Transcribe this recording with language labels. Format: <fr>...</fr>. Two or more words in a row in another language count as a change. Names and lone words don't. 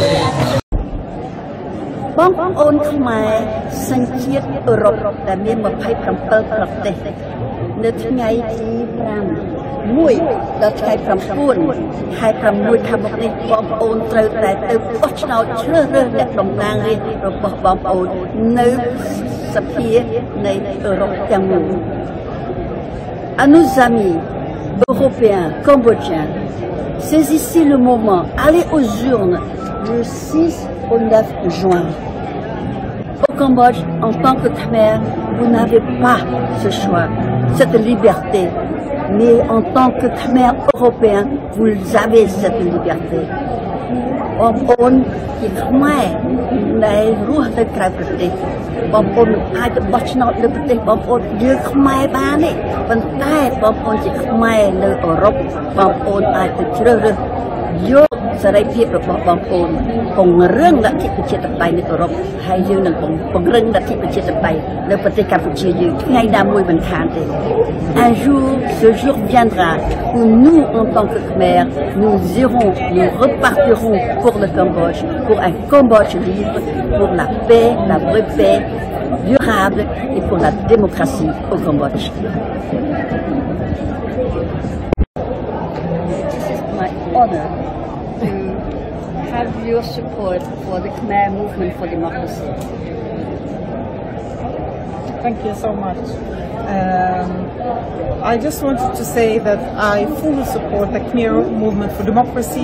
<km>បងប្អូនខ្មែរសញ្ជាតិអឺរ៉ុបដែលមាន27ប្រទេសនៅថ្ងៃទី5 ដល់ថ្ងៃ9ខែ6ខាងមុខនេះបងប្អូនត្រូវតែទៅបោះឆ្នោតជ្រើសរើសអ្នកតំណាងរាស្ត្ររបស់បងប្អូននៅសភានៃអឺរ៉ុបទាំងមូល</km> <fr>À nos amis européens, cambodgiens, saisissez le moment, allez aux urnes le 6 au 9 juin. Au Cambodge, en tant que Khmer, vous n'avez pas ce choix, cette liberté. Mais en tant que Khmer européen, vous avez cette liberté.</fr> <km>បងប្អូនជាខ្មែរដែលរស់នៅក្រៅប្រទេសបងប្អូនអាចទៅបោះឆ្នោតលើប្រទេសបងប្អូនយើងខ្មែរបានទេប៉ុន្តែ បងប្អូនជាខ្មែរនៅអឺរ៉ុបបងប្អូនអាចទៅជ្រើសរើសយកសេរីភាពរបស់បងប្អូនពង្រឹងលទ្ធិប្រជាធិបតេយ្យនៅអឺរ៉ុបហើយយើងនឹងពង្រឹងលទ្ធិប្រជាធិបតេយ្យនៅប្រទេសកម្ពុជាយើងថ្ងៃណាមួយមិនខានទេ</km> <fr>Un jour, ce jour viendra où nous, en tant que Khmer, nous repartirons pour le Cambodge, pour un Cambodge libre, pour la paix, la vraie paix durable et pour la démocratie au Cambodge.</fr> <en>This is my honor to have your support for the Khmer movement for democracy. Thank you so much. I just wanted to say that I fully support the Khmer movement for democracy.</en>